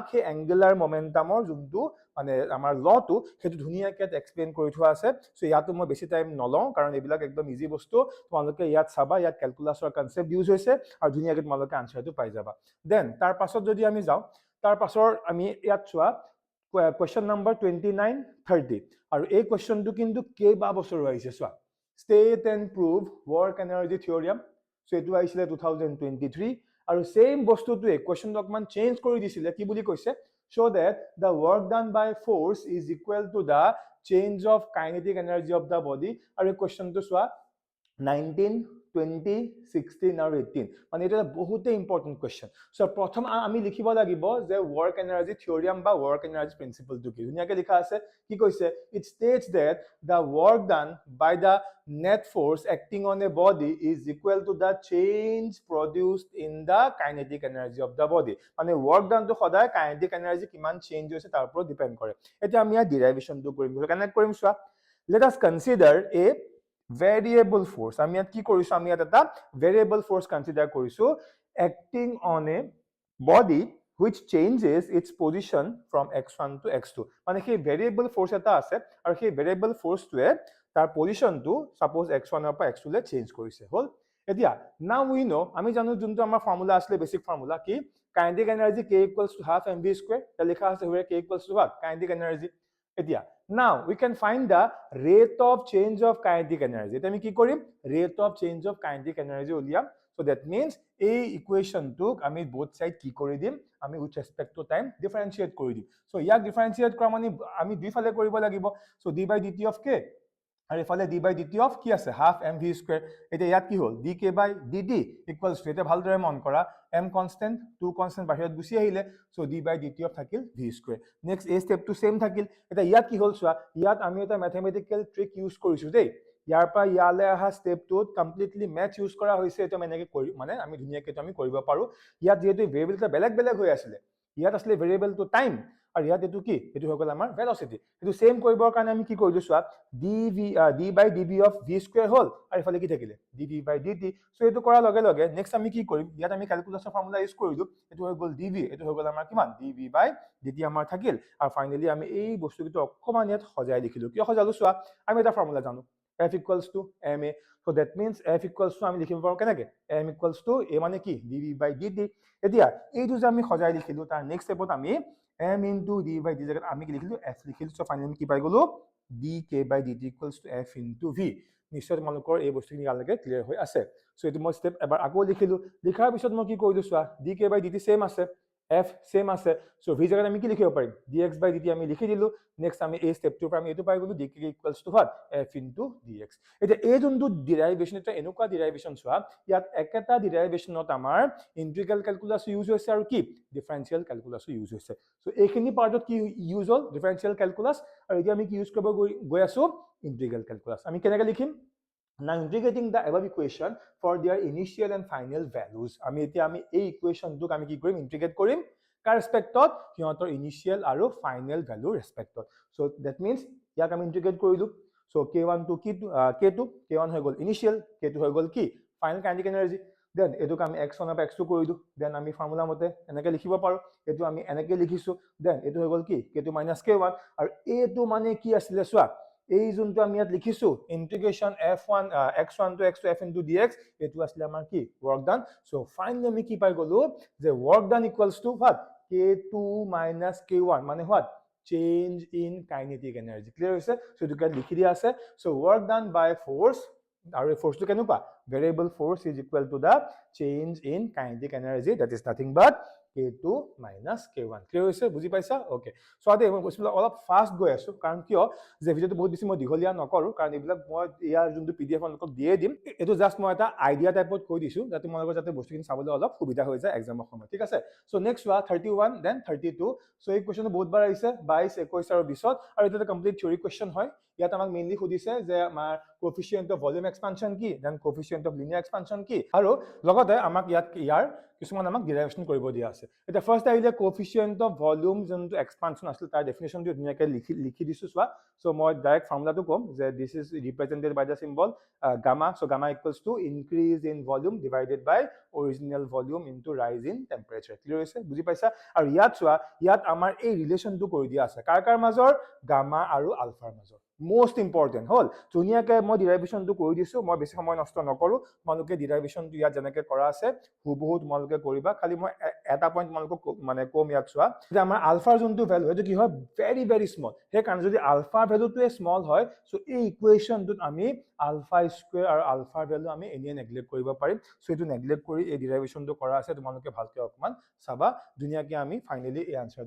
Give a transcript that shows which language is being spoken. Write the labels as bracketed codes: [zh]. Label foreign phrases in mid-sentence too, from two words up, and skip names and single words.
[as] সেই [en] angular momentumৰ [as] যোনটো মানে আমাৰ লটো সেইটো ধুনীয়াকৈ এক্সপ্লেইন কৰি থোৱা আছে সো ইয়াতো মই বেছি টাইম নলওঁ কাৰণ এইবিলাক একদম ইজি বস্তু তোমালোকে ইয়াত চাবা ইয়াত [en] calculusৰ concept use [as] হৈছে আৰু ধুনীয়াকৈ তোমালোকে আনসাৰটো পাই যাবা দেন তাৰ পাছত যদি আমি যাওঁ তাৰ পাছৰ আমি ইয়াত চোৱা [en] question number 29 30 [as] আৰু এই কোৱেশ্চনটো কিন্তু কেইবা বছৰ আহিছে চোৱা [en] state and prove work energy theorem [as] সো এটো আহিছিলে 2023 আৰু সেম বস্তুটোৱে কোৱেশ্চনটো অকমান চেঞ্জ কৰি দিছিলে কি বুলি কৈছে [en] show that the work done by force is equal to the change of kinetic energy of the body [as] আৰু এই কোৱেশ্চনটো চোৱা 19 20 16 আৰু 18 মানে এটা বহুতে [en] important question [as] সো প্ৰথম আমি লিখিব লাগিব যে [en] work energy theorem [as] বা [en] work energy principleটো [as] কি ধুনীয়াকৈ লিখা আছে কি কৈছে [en] it states that the work done by the net force acting on a body is equal to the change produced in the kinetic energy of the body [as] মানে [en] work done to [as] সদায় [en] kinetic energy [as] কিমান চেঞ্জ হৈছে তাৰ ওপৰত ডিপেন্ড কৰে এতিয়া আমি ইয়াৰ ডেৰিভেশনটো কৰিম কানেক্ট কৰিম চোৱা let [en] us consider a variable force [as] আমি ইয়াত কি কৰিছো আমি ইয়াত এটা [en] variable force consider [as] কৰিছো [en] acting on a body which changes its position from x1 to x2 [as] মানে সেই [en] variable force [as] এটা আছে আৰু সেই [en] variable force [as] টোৱে তাৰ [en] positionটো suppose [as] x1 ৰ পৰা x2 লৈ চেঞ্জ কৰিছে হল এতিয়া [en] now we know [as] আমি জানো যোনটো আমাৰ ফৰ্মুলা আছিল [en] basic formula [as] কি [en] kinetic energy k equals to half mv² [as] তে লিখা আছে [en] where k equals to what kinetic energy [as] এতিয়া [en] now we can find the rate of change of kinetic energy [as] এটা আমি কি কৰিম [en] rate of change of kinetic energy [as] উলিয়াম [en] so that [as] means এই ইকুৱেশনটোক আমি [en] both side [as] কি কৰি দিম আমি [en] with respect to time differentiate [as] কৰি দিম so ইয়াক differentiate কৰা মানে আমি দুইফালে কৰিব লাগিব [en] so d by dt of k [as] আৰু এফালে [en] d by dt of [as] কি আছে [en] half mv² [as] এতিয়া ইয়াত কি হ'ল [en] dk by dt equals to [as] এটা ভালদৰে মন কৰা [en] m constant 2 constant [as] বাহিৰত গুছি আহিলে [en] so d by dt of [as] থাকিল [en] v² next a step to same [as] থাকিল এটা ইয়াত কি হ'ল চোৱা ইয়াত আমি এটা [en] mathematical trick [as] ইউজ কৰিছো দেই ইয়াৰ পৰা ইয়ালে আহা স্টেপটোত [en] completely math use [as] কৰা হৈছে এটা মানে কৰি মানে আমি ধুনীয়াকৈ আমি কৰিব পাৰো ইয়াত যেহেতু ভেৰিয়েবলটা বেলেগ বেলেগ হৈ আছিল ইয়াত আসলে [en] variableটো time [as] আৰু ইয়াত এটো কি এটো হৈ গল আমাৰ ভেলোসিটি এটো সেম কৰিবৰ কাৰণে আমি কি কৰিলো চোৱা [en] d by dv of v² [as] হল আৰু ইফালে কি থাকিলে [en] dv by dt [as] সো এটো কৰাৰ লগে লগে নেক্সট আমি কি কৰিম ইয়াত আমি [en] calculusৰ formula use [as] কৰিলো এটো হৈ গল dv এটো হৈ গল আমাৰ কিমান [en] dv by dt [as] আমাৰ থাকিল আৰু ফাইনালি আমি এই বস্তুটো অকমান ইয়াত সজাই লিখিলো কিয় সজালো চোৱা আমি এটা ফৰ্মুলা জানো [en] f equals to ma so that means f equals to [as] আমি লিখিব পাৰো কেনেকে [en] m equals to a [as] মানে কি [en] dv by dt [as] এতিয়া এইটো যে আমি সজাই লিখিলো তাৰ [en] next stepত [as] আমি [en] m into d by d [as] জায়গাত আমি কি লিখিলো f লিখিলো সো ফাইনালি কি পাই গলো [en] dk by dt equals to f into v [as] নিশ্চয় তোমালোকৰ এই বস্তুখিনি ইয়ালৈকে ক্লিয়াৰ হৈ আছে সো এটো মই স্টেপ এবাৰ আকৌ লিখিলো লিখাৰ পিছত মই কি কৰিলো চোৱা [en] dk by dt [as] সেম আছে f সেম আছে সো v জায়গাত আমি কি লিখিব পাৰিম [en] dx by dt [as] আমি লিখি দিলো নেক্সট আমি এই স্টেপটোৰ পৰা আমি এটো পাই গলো [en] dk equals to what f into dx [as] এতিয়া এই যোনটো ডেৰিভেশন এটা এনেকুৱা ডেৰিভেশন চোৱা ইয়াত একেটা ডেৰিভেশনত আমাৰ [en] integral calculus use [as] হৈছে আৰু কি [en] differential calculus use [as] হৈছে সো এইখিনি পাৰ্টত কি ইউজ হল [en] differential calculus [as] আৰু এতিয়া আমি কি ইউজ কৰিব গৈ আছো [en] integral calculus [as] আমি কেনেকৈ লিখিম [en] now integrating the above equation for their initial and final values [as] আমি এতিয়া আমি এই ইকুৱেশনটোক আমি কি কৰিম ইন্টিগ্ৰেট কৰিম কাৰ ৰেসপেক্টত সিহঁতৰ ইনিশিয়াল আৰু [en] final value respectত so that means [as] ইয়াক আমি ইন্টিগ্ৰেট কৰিলো সো [en] k1 to k2 [as] k1 হৈ গল ইনিশিয়াল k2 হৈ গল কি [en] final kinetic energy [as] দেন এটোক আমি [en] x1 of x2 [as] কৰি দিও দেন আমি ফৰ্মুলা মতে এনেকৈ লিখিব পাৰো এটো আমি এনেকৈ লিখিছো দেন এটো হৈ গল কি k2 - k1 আৰু এটো মানে কি আছিল চোৱা এই যোনটো আমি ইয়াত লিখিছো ইন্টিগ্ৰেশন f1 [en] x1 to x2 f into dx [as] এটো আসলে আমাৰ কি [en] work done so finally [as] আমি কি পাই গলো যে [en] work done equals to what k2 - k1 [as] মানে [en] what change in kinetic energy clear [as] হৈছে so এটো লিখি দিয়া আছে so [en] work done by force [as] আৰু ফোর্সটো কেনেকুৱা [en] variable force is equal to the change in kinetic energy, that is nothing but K2 minus K1. [as] Clear হৈছে? বুজি পাইছা? Okay. So আদে মই কৈছিলো অলপ ফাষ্ট গৈ আছো কাৰণ কিয় যে ভিডিওটো বহুত বেছি মই দীঘলীয়া নকৰো কাৰণ এইবিলাক মই ইয়াৰ যোনটো PDF আপোনালোকক দিয়ে দিম এটো জাস্ট মই এটা [en] idea typeত [as] কৈ দিছো যাতে তোমালোকৰ যাতে বস্তুখিনি চাবলৈ অলপ সুবিধা হৈ যায় এক্সামৰ সময়ত ঠিক আছে সো নেক্সট ওয়া 31 দেন 32 সো এই কোৱেশ্চনটো বহুত বাৰ আহিছে 22 21 আৰু 20 আৰু এটা [en] complete theory question [as] হয় ইয়াত আমাক মেইনলি সুধিছে যে আমাৰ [en] coefficient of volume expansion [as] কি দেন [en] coefficient of linear expansion [as] কি আৰু লগতে আমাক ইয়াৰ কিছুমান আমাক ডিৰাইভেশ্যন কৰিব দিয়া আছে এটা ফাৰ্স্ট আহিলে [en] coefficient of volume [as] যোনটো এক্সপানশন আছিল তাৰ ডেফিনেশনটো ধুনীয়াকৈ লিখি দিছো চোৱা সো মই [en] direct formulaটো [as] কম যে [en] this is represented by the symbol gamma so gamma equals to increase in volume divided by original volume into rise in temperature clear [as] হৈছে বুজি পাইছা আৰু ইয়াত চোৱা ইয়াত আমাৰ এই ৰিলেশনটো কৰি দিয়া আছে কাৰ মাজৰ গামা আৰু আলফাৰ মাজৰ [en] most important [as] হল ধুনীয়াকৈ মই ডিৰাইভেশ্যনটো কৰি দিছো মই বেছি সময় নষ্ট নকৰো তোমালোকে ডিৰাইভেশ্যনটো ইয়াত যেনেকৈ কৰা আছে হুবহু তোমালোকে কৰিবা খালি মই এটা পইণ্ট তোমালোকক মানে কম ইয়াত চোৱা যে আমাৰ আলফাৰ যোনটো ভ্যালু সেইটো কি হয় [en] very very small [as] সেই কাৰণ যদি আলফা ভ্যালুটোৱে স্মল হয় সো এই ইকুৱেশ্যনটোত আমি [en] alpha square [as] আৰু আলফাৰ ভ্যালু আমি এনে নেগলেক্ট কৰিব পাৰিম সো এটো নেগলেক্ট কৰি এই ডিৰাইভেশ্যনটো কৰা আছে তোমালোকে ভালকৈ অকমান চাবা ধুনীয়াকৈ আমি ফাইনালি এই আনসাৰটো